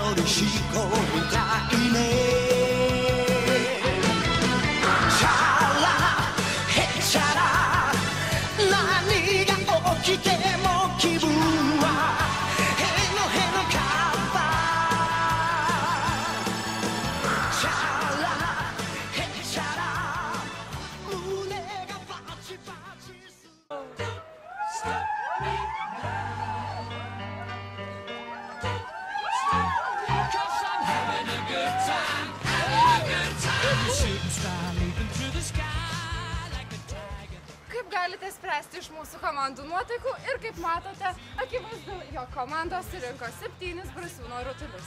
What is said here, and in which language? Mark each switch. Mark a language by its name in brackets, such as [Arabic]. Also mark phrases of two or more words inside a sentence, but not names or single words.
[Japanese] しこみたいねチャラヘチャラ何が起きても気分はへのへのかったチャラヘチャラ胸がバチバチする [Lithuanian] Kaip galite spręsti iš mūsų komandų nuotaikų ir kaip matote, akivaizdu, jo komandos surinko 7 Brasiūno rutulius.